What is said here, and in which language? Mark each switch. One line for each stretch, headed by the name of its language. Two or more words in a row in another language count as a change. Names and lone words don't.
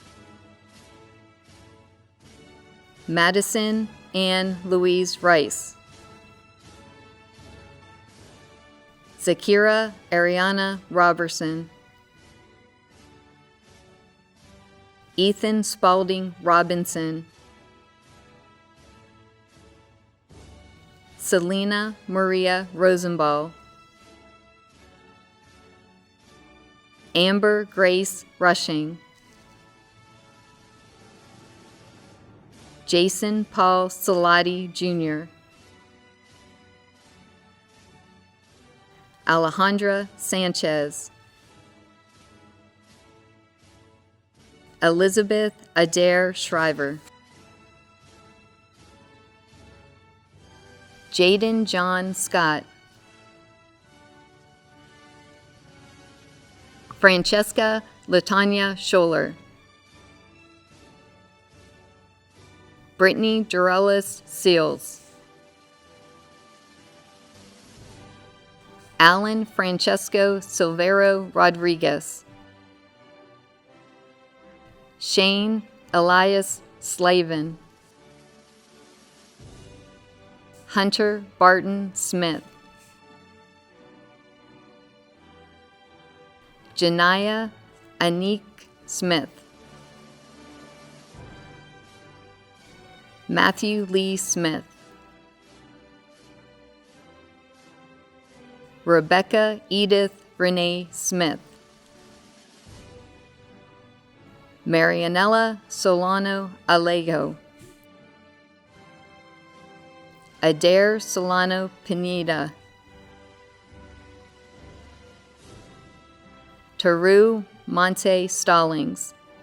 English: Madison Ann Louise Rice, Zakira Ariana Robertson, Ethan Spalding Robinson, Selena Maria Rosenball, Amber Grace Rushing, Jason Paul Salati Jr., Alejandra Sanchez, Elizabeth Adair Shriver, Jaden John Scott, Francesca Latanya Scholler, Brittany Durelis Seals, Alan Francesco Silvero Rodriguez, Shane Elias Slavin. Hunter Barton Smith. Janiyah Anik Smith. Matthew Lee Smith. Rebecca Edith Renee Smith. Marianella Solano Alejo. Adair Solano Pineda. Taru Monte Stallings.